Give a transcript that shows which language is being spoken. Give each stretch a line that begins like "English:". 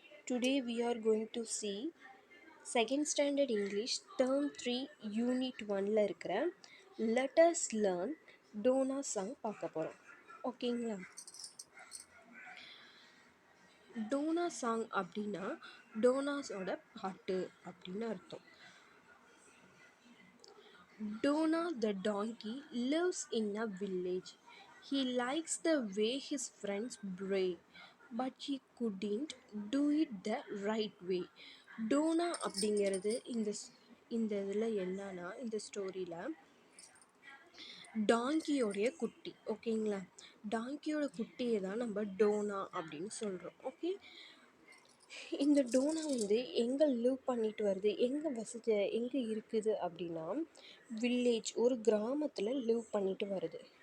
English: Today we are going to see second standard English term 3 unit 1
Tamil: ல இருக்கிற
English: let us learn Dona song
Tamil: பார்க்க போறோம். ஓகேங்களா? Donna song அப்படின்னா டோனாஸோட பாட்டு அப்படின்னு அர்த்தம்.
English: Dona the donkey lives in a village. He likes the way his friends bray, but he couldn't do it the right way.
Tamil: Donna அப்படிங்கிறது இந்த இதில் என்னன்னா இந்த ஸ்டோரியில் டாங்கியோடைய குட்டி. ஓகேங்களா? டாங்கியோட குட்டியை தான் நம்ம டோனா அப்படின்னு சொல்கிறோம். ஓகே, இந்த டோனா வந்து எங்கே லிவ் பண்ணிட்டு வருது, எங்கே இருக்குது அப்படின்னா வில்லேஜ், ஒரு கிராமத்தில் லிவ் பண்ணிட்டு வருது.